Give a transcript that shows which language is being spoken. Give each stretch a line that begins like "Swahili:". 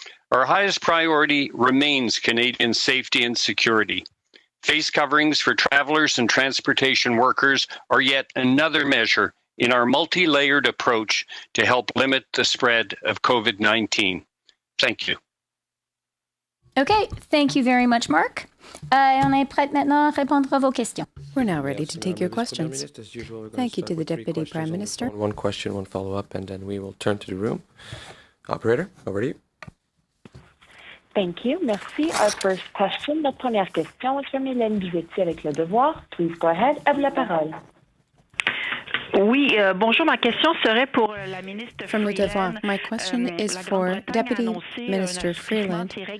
English: Our highest priority remains Canadian safety and security. Face coverings for travelers and transportation workers are yet another measure in our multi-layered approach to help limit the spread of COVID-19. Thank you. Okay, thank you very much, Marc.
French: On est prête maintenant à répondre à vos questions.
English: We're now ready to take your questions. Thank you to the Deputy Prime Minister. One question, one follow-up, and then we will turn to the room. Operator, over to you. Thank you. Merci. Our first question,
French: notre première question est from Hélène Bizetti avec Le Devoir.
English: Please go ahead.
French: À vous la parole. Oui, bonjour. Ma question serait pour la ministre
English: From Le Devoir,
French: Freeland.
English: my question is for Deputy Minister Freeland.